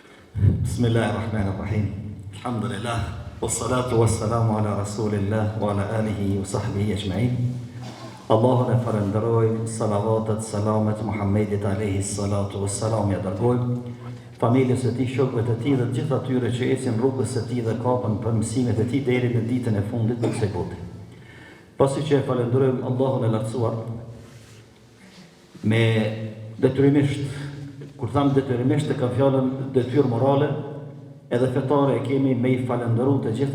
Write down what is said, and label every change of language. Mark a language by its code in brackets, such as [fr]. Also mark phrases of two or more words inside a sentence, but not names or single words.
[ar] Bismillahirrahmanirrahim. Alhamdulillah. والصلاة والسلام على رسول الله وعلى آله وصحبه أجمعين. [sq] Allahun e falenderojmë, salavatet, salamet Muhammedit [ar] عليه الصلاة والسلام [sq] ja dërgojmë familjes së tij, shokëve të tij dhe të gjithë atyre që ecin rrugës së tij dhe kapën për mësimet e tij deri në ditën e fundit të kësaj bote. Pasi që e falenderojmë Allahun e lartësuar me detyrimisht, kur thamë detyrimisht e kam fjalën detyrë morale, edhe fetare e kemi me i falenderu të gjithë